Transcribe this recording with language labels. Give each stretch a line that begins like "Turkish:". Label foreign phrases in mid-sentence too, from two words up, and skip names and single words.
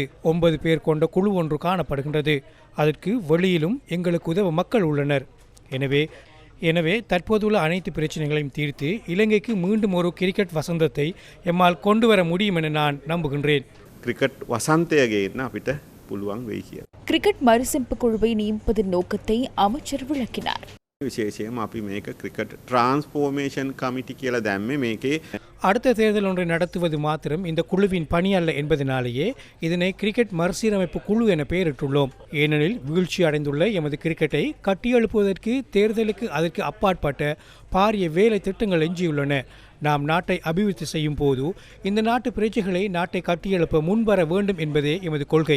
Tamil: 9 பேர் கொண்ட குழு ஒன்று காணப்படுகின்றது. அதற்கு வெளியிலும் எங்களுக்கு உதவ மக்கள் உள்ளனர். எனவே தற்போதுள்ள அனைத்து பிரச்சனைகளையும் தீர்த்து இலங்கைக்கு மீண்டும் ஒரு கிரிக்கெட் வசந்தத்தை எம்மால் கொண்டு வர முடியும் என நான் நம்புகின்றேன்.
Sinhala: ක්‍රිකට් වසන්තයක් ගේන්න අපිට පුළුවන් වෙයි කියලා.
Tamil: கிரிக்கெட் மறுசீரமைப்பு குழுவை நியமிப்பதன் நோக்கத்தை அமைச்சர் விளக்கினார்.
Sinhala: විශේෂයෙන්ම අපි මේක
English: cricket transformation committee
Sinhala: කියලා දැම්මේ මේකේ
Tamil: அடுத்த தேர்தல் ஒன்றை நடத்துவது மாத்திரம் இந்த குழுவின் பணி அல்ல என்பதனாலேயே இதனை கிரிக்கெட் மறுசீரமைப்பு குழு என பெயரிட்டுள்ளோம். ஏனெனில் வீழ்ச்சி அடைந்துள்ள எமது கிரிக்கெட்டை கட்டியெழுப்புவதற்கு தேர்தலுக்கு அதற்கு அப்பாற்பட்ட பாரிய வேலை திட்டங்கள் எஞ்சியுள்ளன. நாம் நாட்டை அபிவிருத்தி செய்யும் போது இந்த நாட்டு பிரஜைகளை நாட்டை கட்டியெழுப்ப முன்வர வேண்டும் என்பதே எமது கொள்கை.